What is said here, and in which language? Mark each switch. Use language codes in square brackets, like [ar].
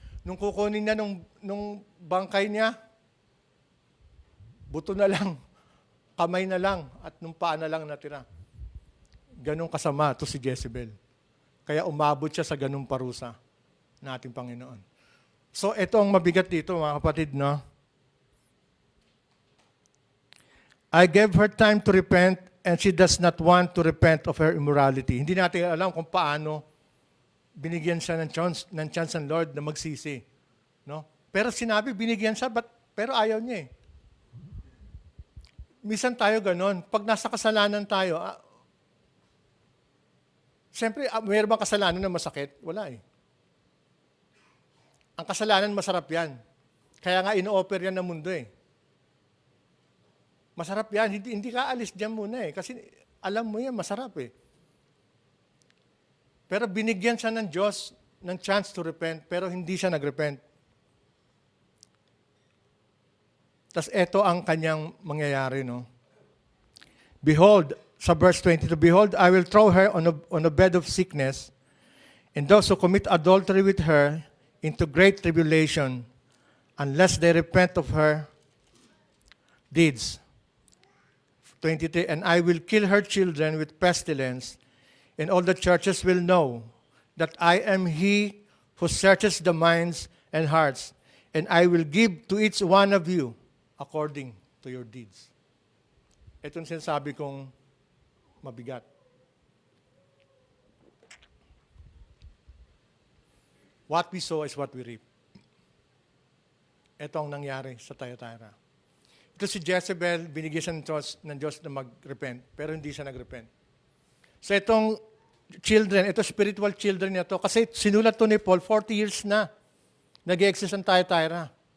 [tl] Nung kukunin niya nung bangkay niya, buto na lang, kamay na lang, at nung paa na lang natira. Ganong kasama to si Jezebel. Kaya umabot siya sa ganong parusa ng ating Panginoon. So, ito ang mabigat dito, mga kapatid, no? [en] I gave her time to repent, and she does not want to repent of her immorality. [tl] Hindi natin alam kung paano binigyan siya ng chance ng Lord na magsisi. No? Pero sinabi, binigyan siya, pero ayaw niya eh. Minsan tayo ganon. Pag nasa kasalanan tayo, siyempre, mayroon bang kasalanan na masakit? Wala eh. Ang kasalanan, masarap yan. Kaya nga, ino-offer yan ng mundo eh. Masarap yan. Hindi ka alis dyan muna eh. Kasi alam mo yan, masarap eh. Pero binigyan siya ng Diyos ng [en] chance to repent, [tl] pero hindi siya nag-repent. Tapos eto ang kanyang mangyayari, no? [en] Behold, sa verse 22, behold, I will throw her on a bed of sickness, and those who commit adultery with her into great tribulation, unless they repent of her deeds. 23, and I will kill her children with pestilence, and all the churches will know that I am he who searches the minds and hearts, and I will give to each one of you according to your deeds. [tl] Ito yung sinasabi kong mabigat. [en] What we sow is what we reap. [tl] Ito ang nangyari sa Thyatira. Ito si Jezebel, binigyan siya ng Diyos na mag-repent, pero hindi siya nag-repent. So itong children, ito spiritual children niya to, kasi sinulat to ni Paul, 40 years na nag-exist ang Thyatira.